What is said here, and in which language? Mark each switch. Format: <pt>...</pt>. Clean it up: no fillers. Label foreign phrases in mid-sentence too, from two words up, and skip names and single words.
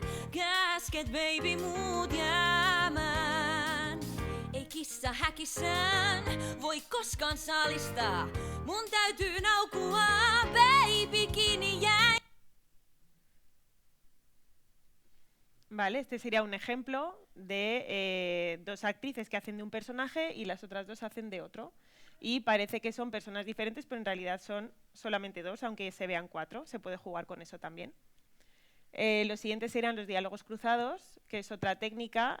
<fi>Käsket baby, mut jäämään. Ei kissa häkissään voi koskaan saalistaa. Mun täytyy naukua, baby, kiinni jäi.</fi> <es>Vale, este sería un ejemplo de dos actrices que hacen de un personaje y las otras dos hacen de otro. Y parece que son personas diferentes, pero en realidad son solamente dos, aunque se vean cuatro. Se puede jugar con eso también. Los siguientes serían los diálogos cruzados, que es otra técnica.</es>